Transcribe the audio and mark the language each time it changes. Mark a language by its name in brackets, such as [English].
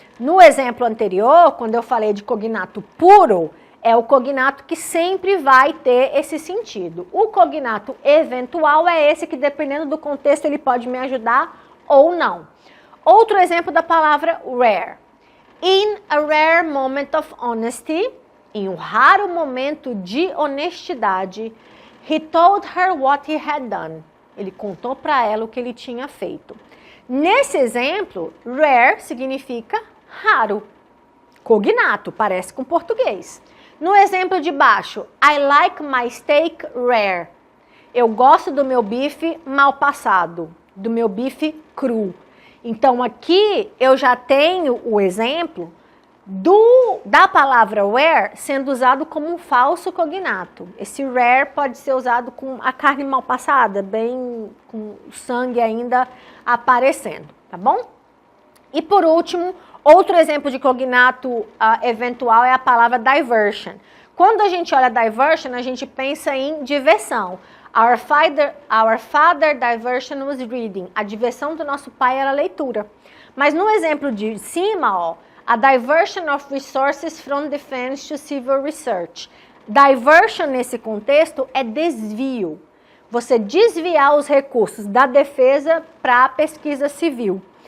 [Portuguese] No exemplo anterior, quando eu falei de cognato puro, é o cognato que sempre vai ter esse sentido. O cognato eventual é esse que, dependendo do contexto, ele pode me ajudar ou não. Outro exemplo da palavra rare. [English] In a rare moment of honesty, [Portuguese] em um raro momento de honestidade, [English] he told her what he had done. [Portuguese] Ele contou para ela o que ele tinha feito. Nesse exemplo, rare significa raro. Cognato, parece com português. No exemplo de baixo, [English] I like my steak rare. [Portuguese] Eu gosto do meu bife mal passado, do meu bife cru. Então aqui eu já tenho o exemplo da palavra rare sendo usado como um falso cognato. Esse rare pode ser usado com a carne mal passada, bem com o sangue ainda aparecendo, tá bom? E por último, outro exemplo de cognato eventual é a palavra diversion. Quando a gente olha diversion, a gente pensa em diversão. [English] Our father diversion was reading. [Portuguese] A diversão do nosso pai era a leitura. Mas no exemplo de cima, ó, [English] a diversion of resources from defense to civil research. [Portuguese] Diversion nesse contexto é desvio. Você desviar os recursos da defesa para a pesquisa civil.